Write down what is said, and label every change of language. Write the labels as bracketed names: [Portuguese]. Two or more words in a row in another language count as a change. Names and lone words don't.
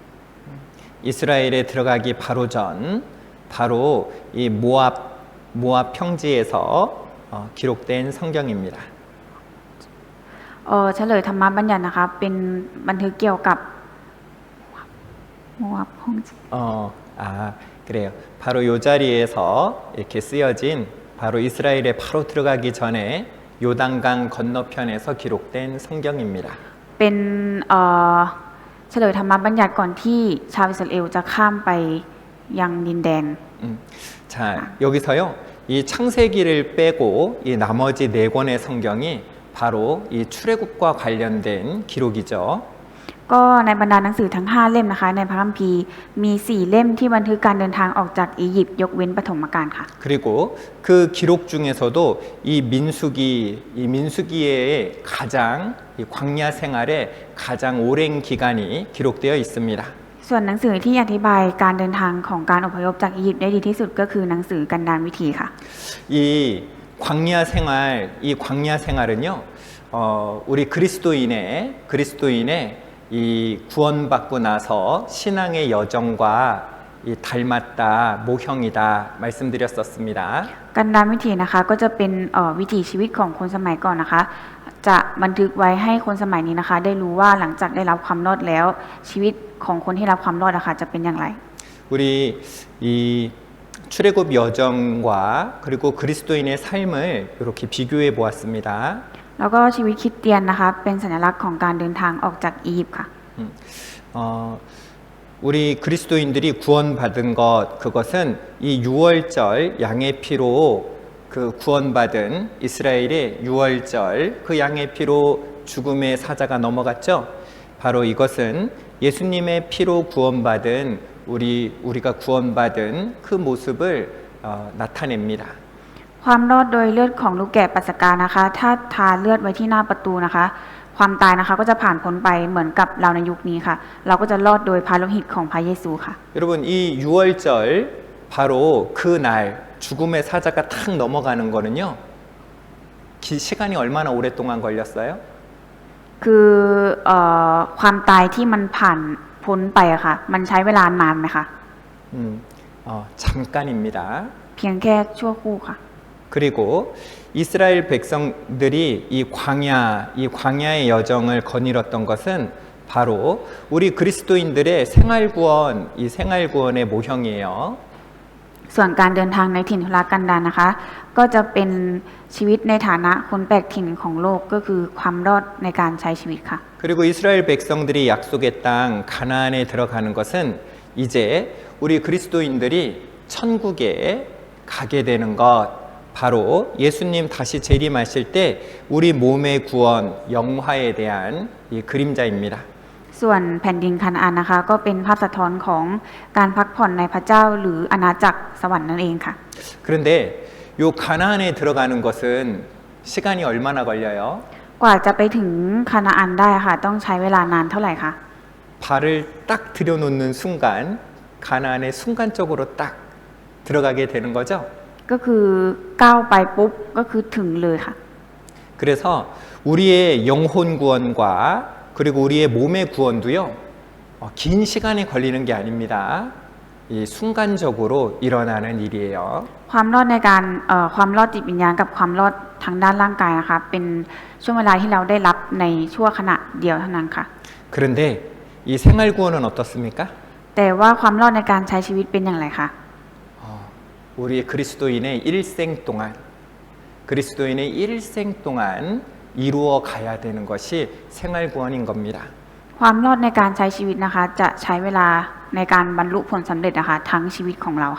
[Korean] 이스라엘에 들어가기 바로 전 바로 이 모압 평지에서 기록된 성경입니다. [Thai] เฉลยธรรมบัญญัตินะคะเป็นบันทึกเกี่ยวกับโมอับฮ่องจี [Korean] 그래요. 바로 이 자리에서 이렇게 쓰여진 바로 이스라엘에 바로 들어가기 전에 요단강 건너편에서 기록된 성경입니다. [Thai] เป็นเฉลยธรรมบัญญัติก่อนที่ชาวอิสราเอลจะข้ามไปยังดินแดน [Korean] 자, 여기서요. 이 창세기를 빼고 이 나머지 네 권의 성경이 바로 이 출애굽과 관련된 기록이죠. [Thai] ก็ในบรรดาหนังสือทั้ง 5 เล่มนะคะในพระคัมภีร์มี 4 เล่มที่บันทึกการเดินทางออกจากอียิปต์ยกเว้นปฐมกาลค่ะ [Korean] 그리고 그 기록 중에서도 이 민수기의 가장 이 광야 생활에 가장 오랜 기간이 기록되어 있습니다. [Thai] ส่วนหนังสือที่อธิบายการเดินทางของการอพยพจากอียิปต์ได้ดีที่สุดก็คือหนังสือกันดารวิถีค่ะ [Korean] 이 광야 생활은요, 우리 그리스도인의 이 구원받고 나서 신앙의 여정과 이 닮았다, 모형이다 말씀드렸었습니다. [Thai] กันดารวิถีนะคะก็จะเป็นวิถีชีวิตของคนสมัยก่อนนะคะ จะบันทึกไว้ให้คนสมัยนี้นะคะ ได้รู้ว่าหลังจากได้รับความรอดแล้วชีวิตของคนที่รับความรอดนะคะจะเป็นอย่างไร [Korean] 우리 이 출애굽 여정과 그리고 그리스도인의 삶을 이렇게 비교해 보았습니다. [Thai] แล้วก็ชีวิตคริสเตียนนะคะเป็นสัญลักษณ์ของการเดินทางออกจากอียิปต์ค่ะ [Korean] 우리 그리스도인들이 구원받은 그것은 이 유월절 양의 피로 그 구원받은 이스라엘의 유월절 그 양의 피로 죽음의 사자가 넘어갔죠. 바로 이것은 예수님의 피로 구원받은 우리가 구원받은 그 모습을 나타냅니다. [Thai] ความรอดโดยเลือดของลูกแกะปัสสกานะคะถ้าทาเลือดไว้ที่หน้าประตูนะคะความตายนะคะก็จะผ่านพ้นไปเหมือนกับเราในยุคนี้ค่ะเราก็จะรอดโดยพระโลหิตของพระเยซูค่ะ [Korean] 여러분 이 유월절 바로 그날 죽음의 사자가 탁 넘어가는 거는요 시간이 얼마나 오랫동안 걸렸어요? [Thai] คือความตายที่มันผ่านพ้นไปอะค่ะมันใช้เวลานานไหมคะ [Korean] 잠깐입니다. [Thai] เพียงแค่ชั่วครู่ค่ะ [Korean] 그리고 이스라엘 백성들이 이 광야의 여정을 거닐었던 것은 바로 우리 그리스도인들의 생활구원의 모형이에요. [Thai] ส่วนการเดินทางในถิ่นทุรกันดารนะคะก็จะเป็นชีวิตในฐานะคนแปลกถิ่นของโลกก็คือความรอดในการใช้ชีวิตค่ะ [Korean] 그리고 이스라엘 백성들이 약속의 땅 가나안에 들어가는 것은 이제 우리 그리스도인들이 천국에 가게 되는 것 바로 예수님 다시 재림하실 때 우리 몸의 구원, 영화에 대한 이 그림자입니다. [Thai] ส่วนแผ่นดินคานาอันนะคะก็เป็นภาพสะท้อนของการพักผ่อนในพระเจ้าหรืออาณาจักรสวรรค์นั่นเองค่ะ [Korean] 그런데 요 가나안에 들어가는 것은 시간이 얼마나 걸려요? [Thai] กว่าจะไปถึงคานาอันได้ค่ะต้องใช้เวลานานเท่าไหร่คะ [Korean] 발을 딱 들여놓는 순간 가나안에 순간적으로 딱 들어가게 되는 거죠. [Thai] ก็คือก้าวไปปุ๊บก็คือถึงเลยค่ะ [Korean] 그래서 우리의 영혼 구원과 그리고 우리의 몸의 구원도요 긴 시간이 걸리는 게 아닙니다. 이 순간적으로 일어나는 일이에요. [Thai] ความรอดในการความรอดจิตวิญญาณกับความรอดทางด้านร่างกายนะคะเป็นช่วงเวลาที่เราได้รับในชั่วขณะเดียวเท่านั้นค่ะ [Korean] 그런데 이 생활 구원은 어떻습니까? [Thai] แต่ว่าความรอดในการใช้ชีวิตเป็นอย่างไรคะ [Korean] 우리 그리스도인의 일생 동안 그리스도인의 일생 동안 이루어 가야 되는 것이 생활 구원인 겁니다. [Thai] ความรอดในการใช้ชีวิตนะคะจะใช้เวลาในการบรรลุผลสำเร็จนะคะทั้งชีวิตของเราค่ะ